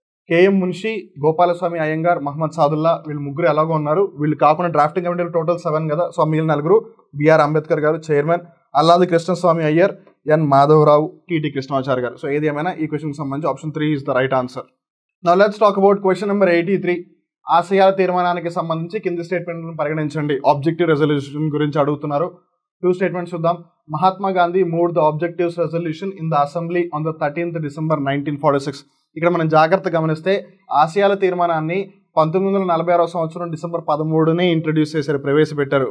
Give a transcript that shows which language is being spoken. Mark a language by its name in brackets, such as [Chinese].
[Telugu] KM Munshi, Gopalaswamy Iyengar, Mohammed Sadullah వీళ్ళు 3 ఎలాగో ఉన్నారు. వీళ్ళు కాకుండా డ్రాఫ్టింగ్ కమిటీలో టోటల్ 7 కదా. సో మిగిలిన 4 బిఆర్ అంబేద్కర్ గారు చైర్మన్, అల్లాది కృష్ణస్వామి అయ్యర్, ఎన్ మాధవరావు, టిటి కృష్ణమాచారి గారు. సో ఏది ఏమైనా ఈ క్వశ్చన్కి సంబంధించి option 3 [English] Is the right answer. Now let's talk about question number 83. [Telugu] ఆశయాల తీర్మానానికి సంబంధించి కింది స్టేట్మెంట్లను పరిగణించండి. ఆబ్జెక్టివ్ రెజల్యూషన్ గురించి అడుగుతున్నారు. 2 స్టేట్మెంట్స్ చూద్దాం. [English] Mahatma Gandhi moved the objectives resolution in the assembly on the 13th December 1946. [Telugu] ఇక్కడ మనం జాగ్రత్త గమనిస్తే ఆసియాల తీర్మానాన్ని 1946 సంవత్సరం డిసెంబర్ 13నే ఇంట్రడ్యూస్ చేశారు, ప్రవేశపెట్టారు.